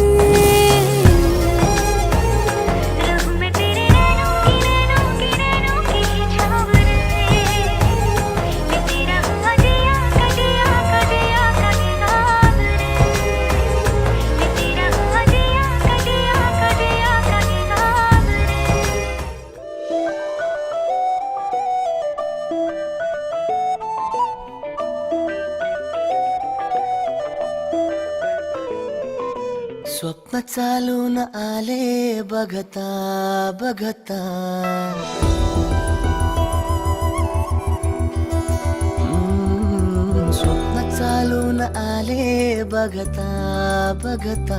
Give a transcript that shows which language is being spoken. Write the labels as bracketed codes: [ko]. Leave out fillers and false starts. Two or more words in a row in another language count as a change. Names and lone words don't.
[hi] रहूं मैं तेरे नैनों की छाँव रे। लेते रहो जिया का जिया का जिया का ये गाँव रे। लेते रहो जिया का जिया का जिया का ये गाँव रे। [mr] स्वप्न चालून आले बघता बघता। स्वप्न चालून आले बघता बघता।